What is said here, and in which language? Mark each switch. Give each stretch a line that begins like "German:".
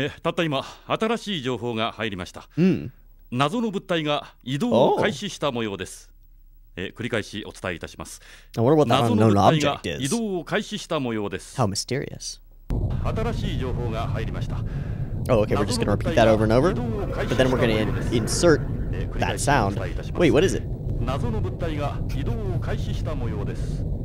Japanese: たった今、新しい情報が入りました。謎の物体が移動を開始した模様です。繰り返しお伝えいたします。謎の物体が移動を開始した模様です。
English: How mysterious.
Japanese: 新しい情報が入りました。
English: Oh, okay, we're just gonna repeat that over and over? But then we're gonna insert that sound. Wait, what is it?
Japanese: 謎の物体が移動を開始した模様です。